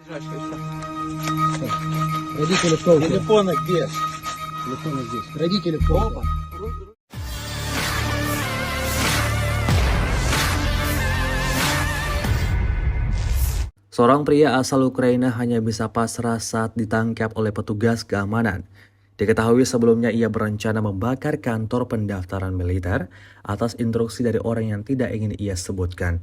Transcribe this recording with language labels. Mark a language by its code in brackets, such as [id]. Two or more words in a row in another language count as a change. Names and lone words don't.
[ru] Найди телефон. Телефоны где? Телефон здесь. Найди телефон. [id] Seorang pria asal Ukraina hanya bisa pasrah saat ditangkap oleh petugas keamanan. Diketahui sebelumnya ia berencana membakar kantor pendaftaran militer atas instruksi dari orang yang tidak ingin ia sebutkan.